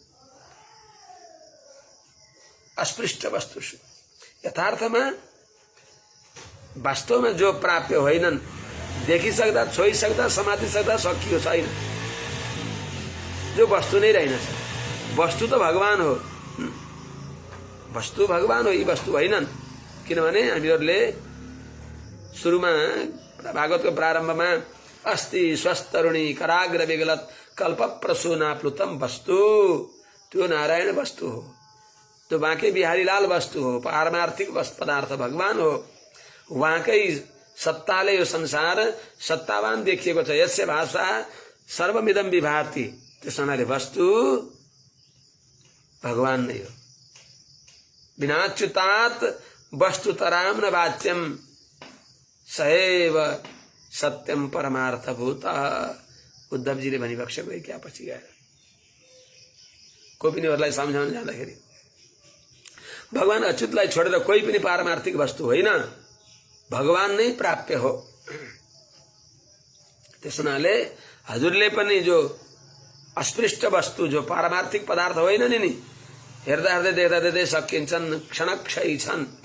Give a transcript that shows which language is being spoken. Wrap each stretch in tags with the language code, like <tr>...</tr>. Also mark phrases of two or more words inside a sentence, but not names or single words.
<sa>अस्पृष्ट वस्तुषु</sa> <ne>यथार्थमा वास्तवमा जो प्राप्य होइनन्, देखिसक्दा छोइसक्दा समातिसक्दा सकियो छैन, जो वस्तु नै रहेनछ। वस्तु त भगवान हो, वस्तु भगवान हो, यी वस्तु होइनन्। किनभने हामीहरूले सुरुमा भागवतको प्रारम्भमा</ne> <sa>अस्ति स्वस्तरुणी कराग्र विगलत कल्प प्रसूना प्लुतम वस्तु,</sa> <ne>त्यो नारायण वस्तु हो, त्यो बाँके बिहारीलाल वस्तु हो, पारमार्थिक पदार्थ भगवान हो। उहाँकै सत्ताले यो संसार सत्तावान देखिएको छ।</ne> <sa>यस्य भाषा सर्वमिदं विभाति,</sa> <ne>त्यस हुनाले वस्तु भगवान नै हो।</ne> <sa>विनाच्युतात् वस्तुतराम न वाच्यम सएव सत्यम परमार्थभूत।</sa> <ne>उद्धवजीले भनिबक्सेको क्या पछि गएर कोही पनि अरूलाई सम्झाउन जाँदाखेरि भगवान अच्युतलाई छोडेर कोही पनि पारमार्थिक वस्तु होइन, भगवान नै प्राप्य हो। त्यस हुनाले हजुरले पनि जो अस्पृष्ट वस्तु जो पारमार्थिक पदार्थ होइन नि हेर्दा हेर्दै देख्दा देख्दै सकिन्छन्, क्षणक्षयी छन्।</ne>